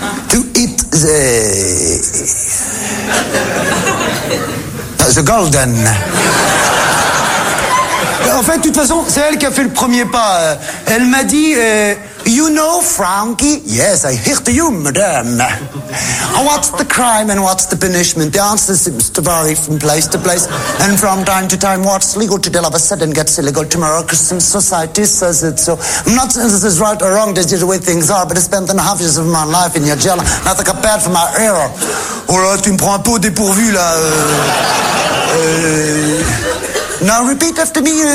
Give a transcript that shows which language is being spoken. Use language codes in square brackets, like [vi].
[en] To eat the golden. [fr] En fait, de toute façon, c'est elle qui a fait le premier pas. Elle m'a dit, [en] you know, [fr] Frankie? [en] Yes, I hear to you, madame. What's the crime and what's the punishment? The answer seems to vary from place to place. And from time to time, what's legal today all of a sudden gets illegal tomorrow because some society says it. So I'm not saying this is right or wrong, this is the way things are, but I spent 3.5 years of my life in your jail, nothing compared for my era. [fr] Oh là, tu me prends un peu au dépourvu, là. [en] Now repeat after me.